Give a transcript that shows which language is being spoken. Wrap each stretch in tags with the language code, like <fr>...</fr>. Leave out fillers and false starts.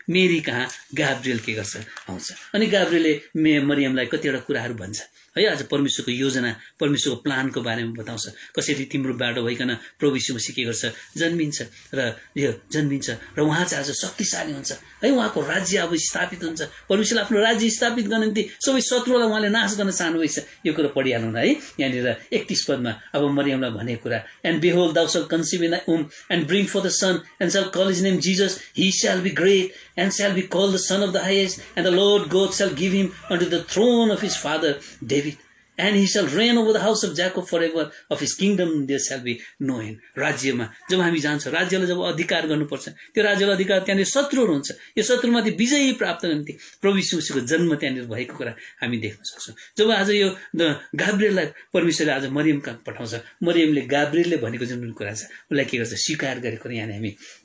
<ne>Mary कहाँ Gabriel के गर्छ आउँछ अनि गाब्रिएलले मरियमलाई कतिवटा कुराहरू भन्छ है आज परमेश्वरको योजना परमेश्वरको प्लानको बारेमा बताउँछ कसरी तिम्रो बाटो भइकन प्रभु यीशु मसीह के गर्छ जन्मिन्छ र उहाँ चाहिँ आज शक्तिशाली हुन्छ है उहाँको राज्य अब स्थापित हुन्छ परमेश्वरले आफ्नो राज्य स्थापित गर्न निम्ति सबै शत्रुलाई उहाँले नाश गर्न चाहनुभएछ यो कुरा पढिहाल्नु है यहाँनिर 31 पदमा अब मरियमलाई भनेको कुरा</ne> <en>and behold thou shalt conceive in thy womb and bring forth a son and shall call his name Jesus. He shall be great and shall be called the Son of the Highest, and the Lord God shall give him unto the throne of his father David, and he shall reign over the house of Jacob forever. Of his kingdom there shall be no end.</en> <ne>राज्यमा जब हामी जान्छौँ राज्यलाई जब अधिकार गर्नुपर्छ त्यो राज्यलाई अधिकार त्यहाँनिर शत्रुहरू हुन्छ यो शत्रुमाथि विजय प्राप्त गर्ने निम्ति प्रभु यीशु मसीहको जन्म त्यहाँनिर भएको कुरा हामी देख्न सक्छौँ जब आज यो गाब्रिएललाई परमेश्वरले आज मरियम कहाँ पठाउँछ मरियमले गाब्रिएलले भनेको जुन कुरा छ उसलाई के गर्छ स्वीकार गरेको यहाँ हामी</ne>